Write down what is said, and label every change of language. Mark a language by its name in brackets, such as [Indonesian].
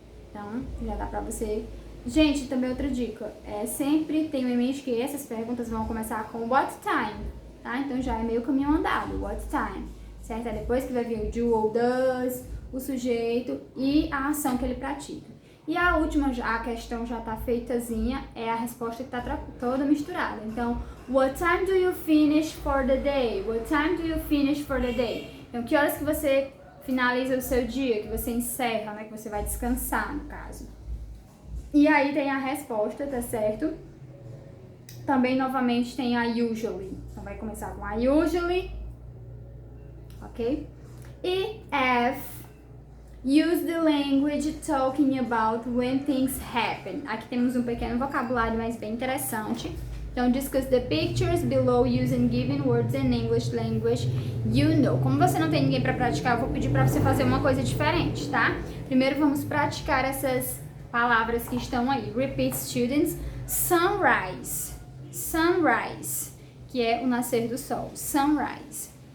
[Portuguese] Então, já dá pra você... Gente, também outra dica, sempre tenho em mente que essas perguntas vão começar com [English] what time, [Portuguese] tá? Então, já é meio caminho andado, [English] what time, [Portuguese] certo? É depois que vai vir o do ou does, o sujeito e a ação que ele pratica. E a última, a questão já tá feitazinha, é a resposta que tá toda misturada. [English] Então, what time do you finish for the day? What time do you finish for the day? [Portuguese] Então, que horas que você finaliza o seu dia, que você encerra, né? Que você vai descansar, no caso. E aí tem a resposta, tá certo? Também, novamente, tem a usually. Então, vai começar com a usually, ok? E F. [English] Use the language talking about when things happen. [Portuguese] Aqui temos um pequeno vocabulário, mas bem interessante. [English] Então, discuss the pictures below using given words in English language you know. [Portuguese] Como você não tem ninguém para praticar, eu vou pedir para você fazer uma coisa diferente, tá? Primeiro, vamos praticar essas palavras que estão aí. [English] Repeat, students. Sunrise. Sunrise, [Portuguese] que é o nascer do sol. Sunrise.